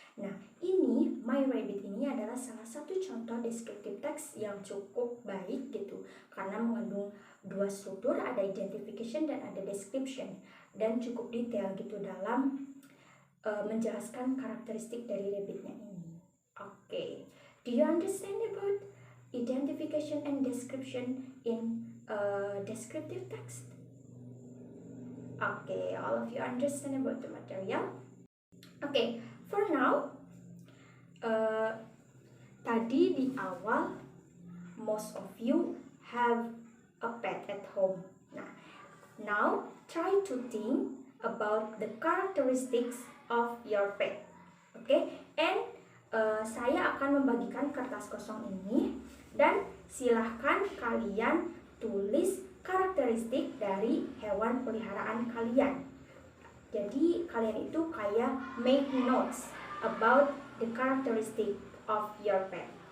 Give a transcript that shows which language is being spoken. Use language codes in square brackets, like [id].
[id] Nah, ini My Rabbit ini adalah salah satu contoh descriptive text yang cukup baik gitu, karena mengandung dua struktur, ada identification dan ada description, dan cukup detail gitu dalam menjelaskan karakteristik dari rabbitnya ini. Oke. [en] Do you understand about identification and description in descriptive text? Okay, all of you understand about the material? Okay, for now, [id] tadi di awal, [en] most of you have a pet at home. Now try to think about the characteristics of your pet. [id] Okay, and saya akan membagikan kertas kosong ini dan silahkan kalian tulis karakteristik dari hewan peliharaan kalian. Jadi kalian itu kayak [en] make notes about the characteristic of your pet.